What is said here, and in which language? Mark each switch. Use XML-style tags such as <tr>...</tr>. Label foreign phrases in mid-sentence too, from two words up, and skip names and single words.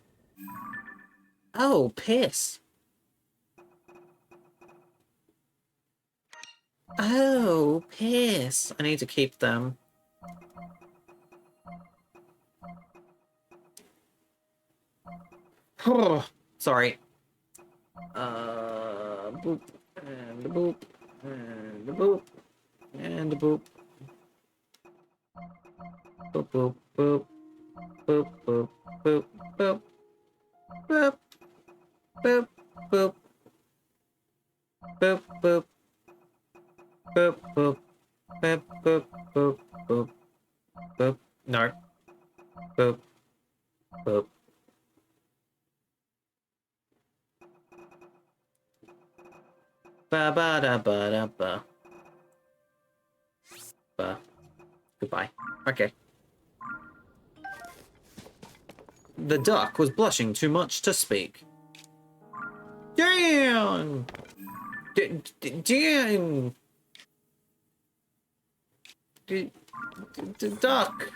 <en>Oh, piss. Oh, piss. I need to keep them. Oh, sorry. Boop. And a boop. And a boop. And a boop. Boop, boop, boop. Boop, boop, boop, boop. Boop. Boop, boop. Boop, boop. Boop, boop. Boop, boop, boop, boop. Boop. No. Boop. Boop. Ba ba da ba da ba. Ba. Goodbye. Okay. The duck was blushing too much to speak. Damn! Damn! The duck.</en>